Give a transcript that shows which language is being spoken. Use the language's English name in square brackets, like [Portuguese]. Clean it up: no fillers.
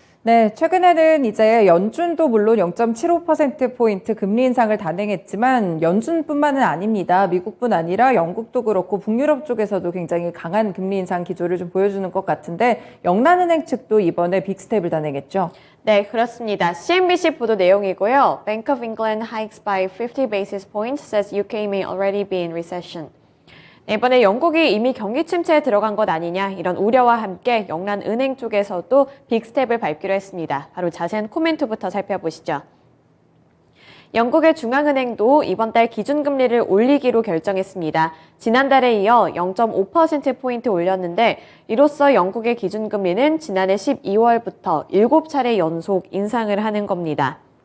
[Korean] 네, 최근에는 이제 연준도 물론 0.75%포인트 금리 인상을 단행했지만 연준뿐만은 아닙니다. 미국뿐 아니라 영국도 그렇고 북유럽 쪽에서도 굉장히 강한 금리 인상 기조를 좀 보여주는 것 같은데 영란은행 측도 이번에 빅스텝을 단행했죠. 네, 그렇습니다. CNBC 보도 내용이고요. [English] Bank of England hikes by 50 basis points, says UK may already be in recession. [Korean] 네, 이번에 영국이 이미 경기 침체에 들어간 것 아니냐 이런 우려와 함께 영란은행 쪽에서도 빅스텝을 밟기로 했습니다. 바로 자세한 코멘트부터 살펴보시죠. 영국의 중앙은행도 이번 달 기준금리를 올리기로 결정했습니다. 지난달에 이어 0.5%포인트 올렸는데 이로써 영국의 기준금리는 지난해 12월부터 7차례 연속 인상을 하는 겁니다.